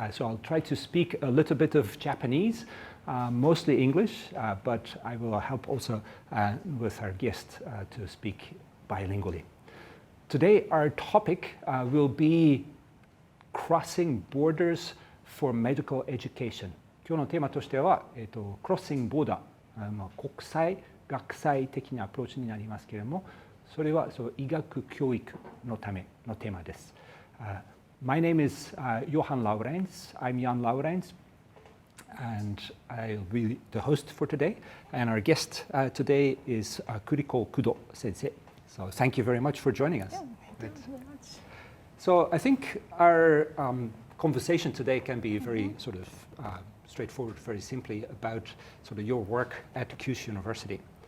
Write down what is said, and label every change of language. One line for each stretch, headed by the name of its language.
English: So I'll try to speak a little bit of Japanese, mostly English, but I will help also with our guest to speak bilingually. Today our topic will be crossing borders for medical education.
Japanese: 今日のテーマとしては、
English: crossing border、
Japanese: 国際学際的なアプローチになりますけれども、それは医学教育のためのテーマです。
English: My name is Johan Laurens. I'm Jan Laurens, and I'll be the host for today. And our guest today is Kuriko Kudo 先生. So thank you very much for joining us. Yeah, thank you very much. So I think our conversation today can be very sort of straightforward, very simply about sort of your work at Kyushu University.